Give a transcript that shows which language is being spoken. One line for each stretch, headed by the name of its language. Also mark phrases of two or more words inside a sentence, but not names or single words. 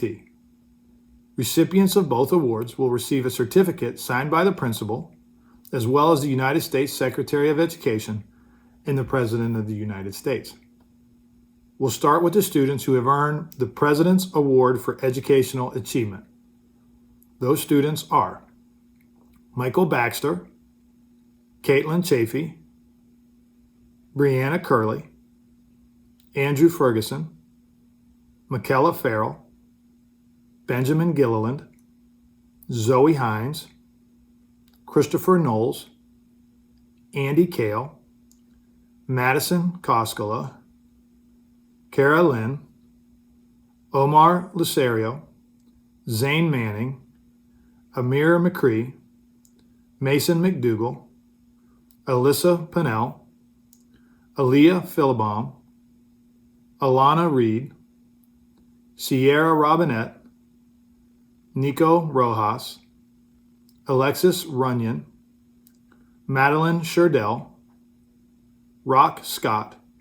English: Recipients of both awards will receive a certificate signed by the principal, as well as the United States Secretary of Education and the President of the United States. We'll start with the students who have earned the President's Award for Educational Achievement. Those students are Michael Baxter, Caitlin Chafee, Brianna Curley, Andrew Ferguson, Michaela Farrell, Benjamin Gilliland, Zoe Hines, Christopher Knowles, Andy Kale, Madison Koskela, Kara Lynn, Omar Lucerio, Zane Manning, Amir McCree, Mason McDougall, Alyssa Pennell, Aaliyah Philbaum, Alana Reed, Sierra Robinette, Nico Rojas, Alexis Runyon, Madeline Sherdell, Rock Scott,